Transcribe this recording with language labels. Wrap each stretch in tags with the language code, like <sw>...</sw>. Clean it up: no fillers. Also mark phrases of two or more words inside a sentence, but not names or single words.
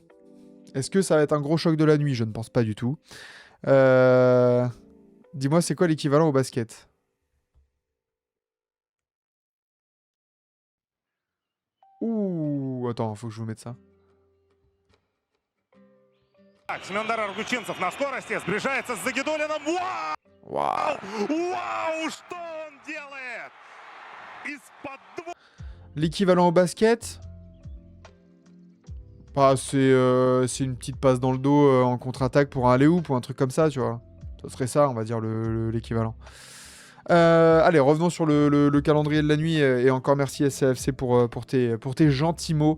<fr>Est-ce que ça va être un gros choc de la nuit? Je ne pense pas du tout. Dis-moi, c'est quoi l'équivalent au basket? Ouh, attends, faut que je vous mette ça.</fr> <ru>Так, Семендар Аргучинцев на скорости, сближается с Загидулиным. Вау!</ru> <fr>Waouh.</fr> <ru>Вау, что он делает? Из-под</ru> <fr>L'équivalent au basket, bah, c'est une petite passe dans le dos en contre-attaque pour un alley-oop ou un truc comme ça, tu vois. Ça serait ça, on va dire, l'équivalent. Allez, revenons sur le calendrier de la nuit. Et encore merci SCFC pour tes gentils mots.</fr>